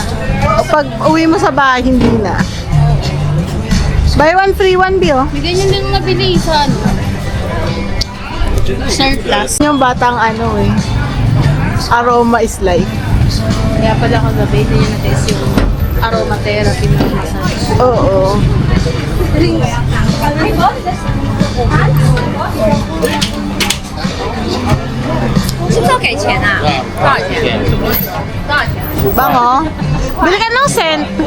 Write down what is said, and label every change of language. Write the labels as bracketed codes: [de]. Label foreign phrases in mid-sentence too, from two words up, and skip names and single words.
[tl] O pag uwi mo sa bahay, hindi na. [en] Buy one, free one, [tl] B, oh. May ganyan din nabili sa ano. Surplus. Yung batang ano eh. [en] Aroma is life. [tl] Kaya pala kagabi, hindi niya na-test yung aromatherapy na massage. Oo. [zh] 是不是要给钱啊？多少钱？多少钱？ [tl] Bango. Bili ka ng scent.